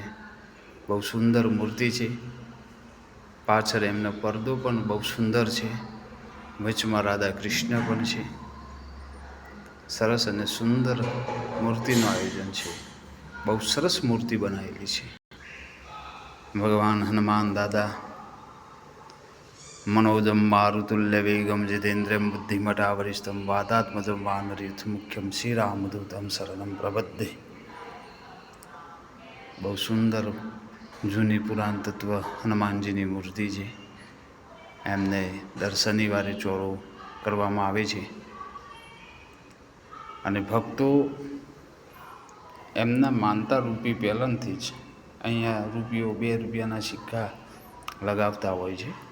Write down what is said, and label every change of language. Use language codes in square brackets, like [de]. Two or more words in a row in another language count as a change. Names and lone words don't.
[gu] બહુ સુંદર મૂર્તિ છે। પાછળ એમનો પડદો પણ બહુ સુંદર છે। વચમાં રાધા કૃષ્ણ પણ છે। સરસ અને સુંદર મૂર્તિનું આયોજન છે। બહુ સરસ મૂર્તિ બનાવેલી છે। [sa] ભગવાન હનુમાન દાદા मनोजम मारुतुल्य वेगम जितेन्द्रियम बुद्धिमतावरिष्ठम वातात्मजम वानरयुथ मुख्यम श्री रामदूतम शरणम प्रबद्धे। [gu] બહુ સુંદર જૂની પુરાણ તત્વ હનુમાનજીની મૂર્તિ છે। એમને દર શનિવારે ચોરો કરવામાં આવે છે અને ભક્તો એમના માનતા રૂપી પહેલાંથી જ અહીંયા રૂપિયો 2 રૂપિયાના સિક્કા લગાવતા હોય છે।